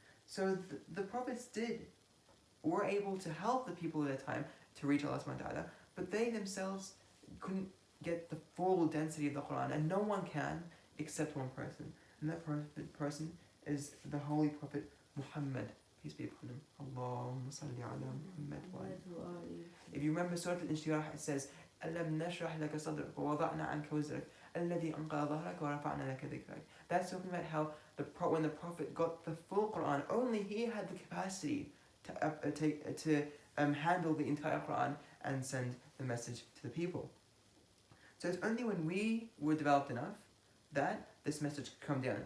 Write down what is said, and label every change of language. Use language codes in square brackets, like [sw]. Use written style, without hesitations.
[en] So the prophets were able to help the people at their time to reach Allah subhanahu wa ta'ala, but they themselves couldn't get the full density of the Quran, and no one can except one person. And that person is the Holy Prophet Muhammad, peace be upon him. [ar] Allahumma salli ala Muhammad wa ali. [en] If you remember Surah Al-Inshirah, it says, [ar] أَلَمْ نَشْرَحْ لَكَ صَدْرَكَ وَوَضَعْنَا عَنْكَ وِزْرَكَ الَّذِي أَنْقَضَ ظَهْرَكَ وَرَفَعْنَا لَكَ ذِكْرَكَ. [en] That's talking about how when the Prophet got the full Quran, only he had the capacity to handle the entire Quran and send the message to the people. So it's only when we were developed enough that this message could come down.